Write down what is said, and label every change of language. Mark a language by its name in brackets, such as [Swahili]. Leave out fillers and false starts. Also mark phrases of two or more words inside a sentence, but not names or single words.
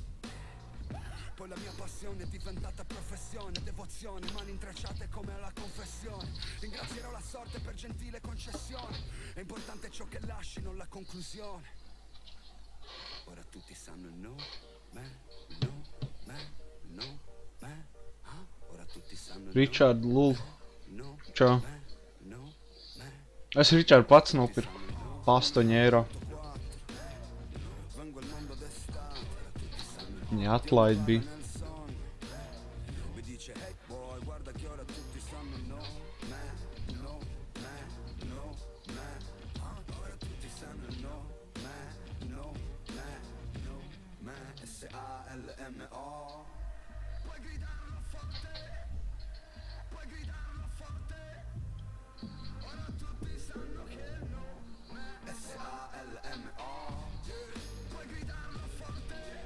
[Italian] Poi la mia passione è diventata professione, devozione, mani intrecciate come alla confessione. Ringrazierò la sorte per gentile concessione. È importante ciò che lasci, non la conclusione. Ora tutti sanno il no, ora tutti sanno il Richard Lul. no, [Latvian] Čau. Es Richard pats nopirku. Pa 8 eiro. [Italian] vengo al mondo d'estate. Ora tutti sanno il [Latvian] Viņa atlaid bija. [Italian] nel sonno. Mi dice [English] hey boy, [Italian] guarda che ora tutti sanno il no, ora tutti sanno il no, S-A-L-M-O. Puoi gridarlo forte, ora tutti sanno che il no, S-A-L-M-O. Puoi gridarlo forte,